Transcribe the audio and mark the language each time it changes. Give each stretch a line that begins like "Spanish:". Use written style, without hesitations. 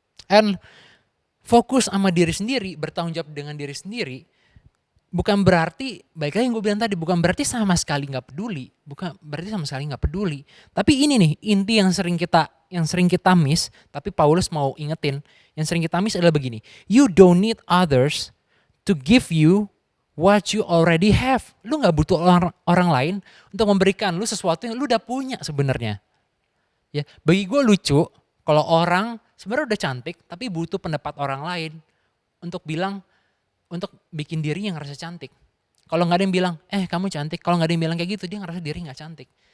Indonesian: And fokus sama diri sendiri, bertanggung jawab dengan diri sendiri, bukan berarti, baik lagi yang gue bilang tadi, bukan berarti sama sekali gak peduli. Bukan berarti sama sekali gak peduli. Tapi ini nih, inti yang sering kita miss, tapi Paulus mau ingetin, yang sering kita miss adalah begini.
English: You don't need others to give you what you already have.
Indonesian: Lu gak butuh orang lain untuk memberikan lu sesuatu yang lu udah punya sebenarnya. Ya, bagi gue lucu kalau orang sebenarnya udah cantik tapi butuh pendapat orang lain untuk bikin diri yang ngerasa cantik. Kalau nggak ada yang bilang, kamu cantik. Kalau nggak ada yang bilang kayak gitu, dia ngerasa diri nggak cantik.